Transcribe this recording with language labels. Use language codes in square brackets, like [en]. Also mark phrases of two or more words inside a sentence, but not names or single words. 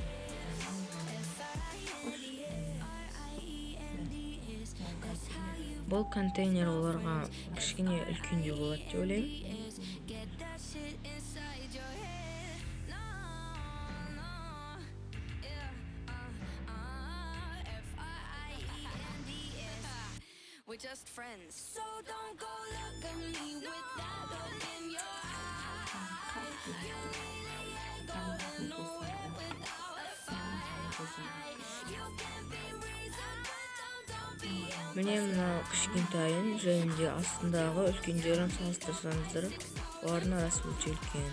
[kk] Бұл контейнер оларға кішкене үлкендеу болады деп ойлаймын. [en] We're just friends, so don't go look at me with that look in your eye. You really ain't going nowhere without a fight. You can be reasoned, but don't be. [kk] Міне мынау кішкентайын және де астындағы үлкендерін салыстырсаңыздар, олардың арасы өте үлкен.